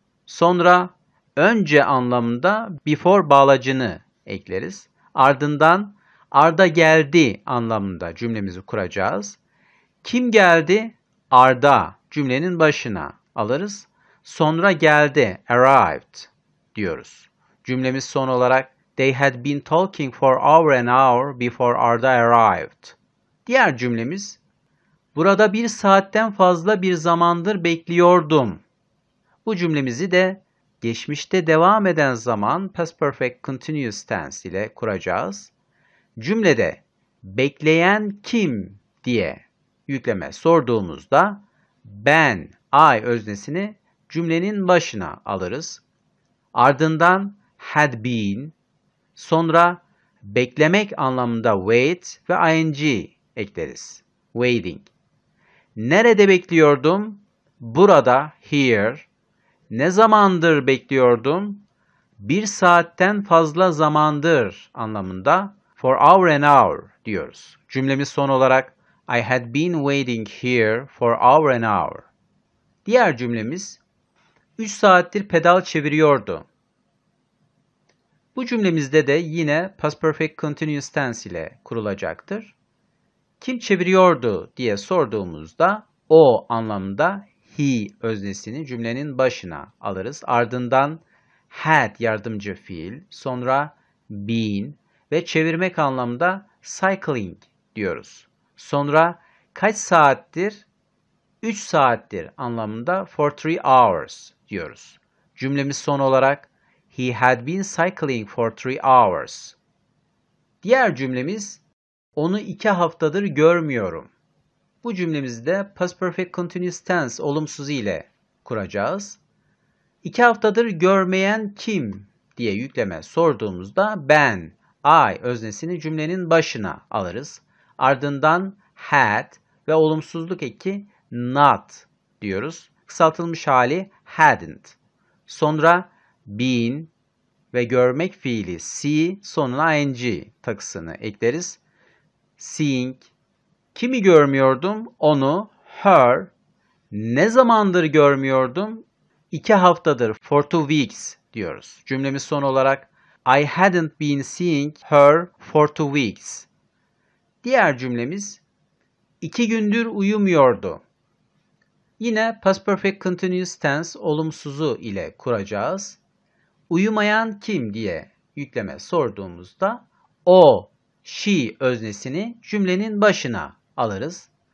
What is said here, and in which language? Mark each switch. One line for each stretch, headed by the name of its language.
Turkish: Sonra önce anlamında before bağlacını ekleriz. Ardından Arda geldi anlamında cümlemizi kuracağız. Kim geldi? Arda cümlenin başına alırız. Sonra geldi, arrived diyoruz. Cümlemiz son olarak
English: they had been talking for hour and hour before Arda arrived.
Turkish: Diğer cümlemiz burada 1 saatten fazla bir zamandır bekliyordum. Bu cümlemizi de geçmişte devam eden zaman past perfect continuous tense ile kuracağız. Cümlede bekleyen kim diye yükleme sorduğumuzda ben, I öznesini cümlenin başına alırız. Ardından had been, sonra beklemek anlamında wait ve ing ekleriz. Waiting. Nerede bekliyordum? Burada, here. Ne zamandır bekliyordum? Bir saatten fazla zamandır anlamında
English: for hour and hour
Turkish: diyoruz. Cümlemiz son olarak
English: I had been waiting here for hour and hour.
Turkish: Diğer cümlemiz 3 saattir pedal çeviriyordu. Bu cümlemizde de yine past perfect continuous tense ile kurulacaktır. Kim çeviriyordu diye sorduğumuzda o anlamında he öznesini cümlenin başına alırız. Ardından had yardımcı fiil, sonra been ve çevirmek anlamda cycling diyoruz. Sonra kaç saattir? 3 saattir anlamında
English: for 3 hours
Turkish: diyoruz. Cümlemiz son olarak
English: he had been cycling for 3 hours.
Turkish: Diğer cümlemiz onu 2 haftadır görmüyorum. Bu cümlemizde past perfect continuous tense olumsuzu ile kuracağız. 2 haftadır görmeyen kim diye yükleme sorduğumuzda ben, I öznesini cümlenin başına alırız. Ardından had ve olumsuzluk eki not diyoruz. Kısaltılmış hali hadn't. Sonra been ve görmek fiili see sonuna ing takısını ekleriz. Seeing. Kimi görmüyordum? Onu, her. Ne zamandır görmüyordum? 2 haftadır,
English: for 2 weeks
Turkish: diyoruz. Cümlemiz son olarak
English: I hadn't been seeing her for 2 weeks.
Turkish: Diğer cümlemiz 2 gündür uyumuyordu. Yine past perfect continuous tense olumsuzu ile kuracağız. Uyumayan kim diye yükleme sorduğumuzda o, she öznesini cümlenin başına alırız.